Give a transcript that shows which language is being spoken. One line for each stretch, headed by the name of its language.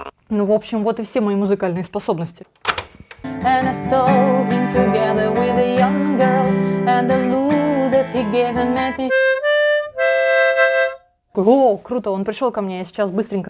Russian: Ну, в общем, вот и все мои музыкальные способности.
English: And I saw him together with a young girl, and the look that he gave and made me...
Russian: О, круто, он пришел ко мне, я сейчас быстренько.